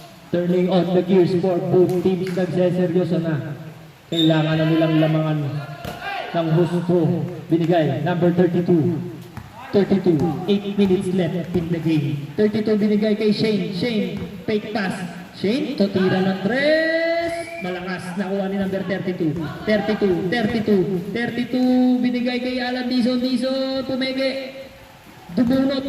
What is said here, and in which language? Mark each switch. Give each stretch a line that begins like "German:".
English: Turning on the gears for both teams.
Filipino: Nagseseryoso na. Kailangan na nilang lamangan ng husto. Binigay. Number 32.
English: 8 minutes left in the game.
Filipino: 32 binigay kay Shane. Fake pass. Shane, tira ng 3. Malakas. Nakuha ni number 32. 32 binigay kay Alan Dizon. Pumege. Dumunot.